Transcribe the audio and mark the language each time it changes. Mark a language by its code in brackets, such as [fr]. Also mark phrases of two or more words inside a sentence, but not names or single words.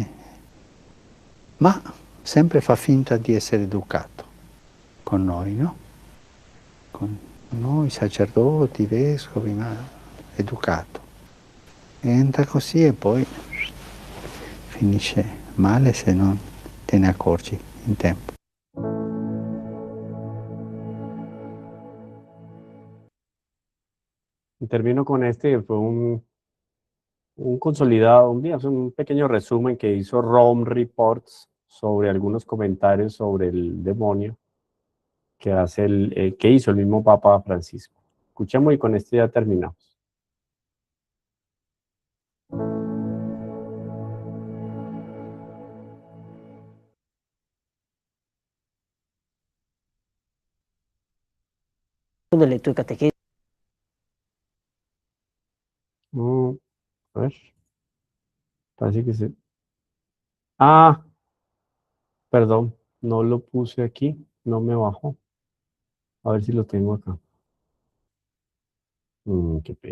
[it] Ma sempre fa finta di essere educato con noi, no? Con noi sacerdoti, vescovi, ma educato. Entra così e poi finisce male se non te ne accorgi in tempo. [es] Y termino con este, fue un consolidado, un pequeño resumen que hizo Rome Reports sobre algunos comentarios sobre el demonio que hace que hizo el mismo Papa Francisco. Escuchemos y con este ya terminamos. [it] Nelle tue catechesi [es] A ver, parece que se... Ah, perdón, no lo puse aquí, no me bajó. A ver si lo tengo acá.